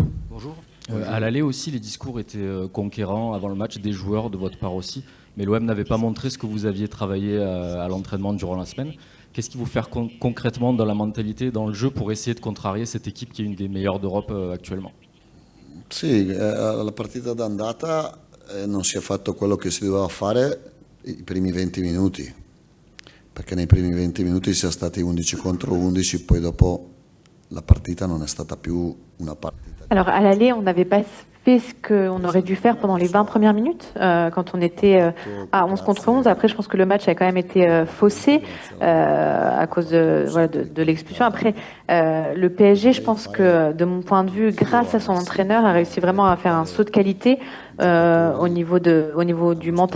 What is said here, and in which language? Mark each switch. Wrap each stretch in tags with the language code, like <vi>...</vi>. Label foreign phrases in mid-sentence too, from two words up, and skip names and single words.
<fr>Bonjour. À l'aller aussi, les discours étaient conquérants avant le match, des joueurs de votre part aussi. Mais l'OM n'avait pas montré ce que vous aviez travaillé à l'entraînement durant la semaine. Qu'est-ce qu'il faut faire concrètement dans la mentalité, dans le jeu, pour essayer de contrarier cette équipe qui est une des meilleures d'Europe actuellement?</fr> <it>Sì, la partita d'andata non si è fatto quello che si doveva fare i primi 20 minuti, perché nei primi 20 minuti si è stati 11 contro 11, poi dopo la partita non è stata più una partita.</it> <fr>Alors à l'aller, on n'avait pas fait ce qu'on aurait dû faire pendant les 20 premières minutes, quand on était à 11 contre 11. Après, je pense que le match a quand même été faussé à cause de l'expulsion. Après, le PSG, je pense que de mon point de vue, grâce à son entraîneur, a réussi vraiment à faire un saut de qualité au niveau du mental.</fr>